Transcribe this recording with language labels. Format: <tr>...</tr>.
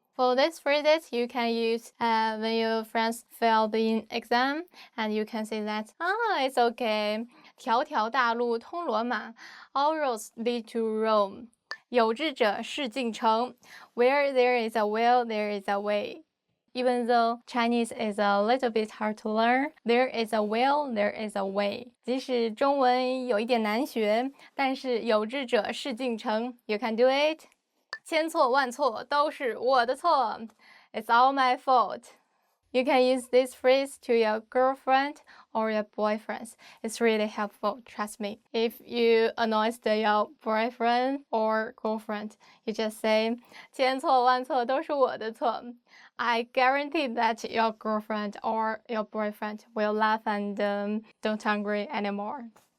<en>For these phrases, you can use when your friends failed in exam, and you can say that, it's okay.</en> <zh>条条大路通罗马</zh> <en>All roads lead to Rome.</en> <zh>有志者事竟成</zh> <en>Where there is a will, there is a way. Even though Chinese is a little bit hard to learn, there is a will, there is a way.</en> <zh>即使中文有一点难学，但是有志者事竟成</zh> <en>You can do it.</en> <zh>千错万错都是我的错</zh> <en>It's all my fault. You can use this phrase to your girlfriend or your boyfriend. It's really helpful, trust me. If you annoy your boyfriend or girlfriend, you just say,</en> <zh>千错万错都是我的错</zh> <en>I guarantee that your girlfriend or your boyfriend will laugh and don't angry anymore.</en>